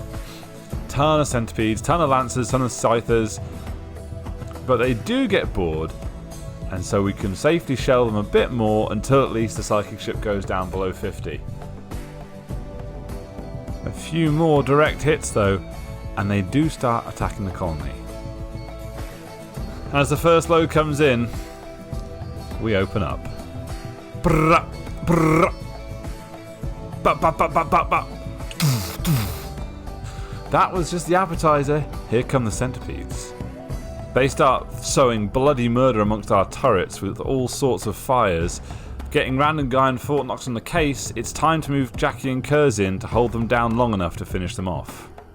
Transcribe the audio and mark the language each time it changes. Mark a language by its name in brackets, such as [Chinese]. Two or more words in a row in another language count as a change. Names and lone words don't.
[English] Ton of centipedes, ton of lancers, ton of scythers, but they do get bored, and so we can safely shell them a bit more until at least the psychic ship goes down below 50. A few more direct hits though, and they do start attacking the colony. As the first load comes in, we open up. Brrr, brrr. Ba, ba, ba, ba, ba, ba. That was just the appetizer. Here come the centipedes. They start sowing bloody murder amongst our turrets with all sorts of fires. Getting random guy and Fort Knox on the case, it's time to move Jackie and Kurz in to hold them down long enough to finish them off.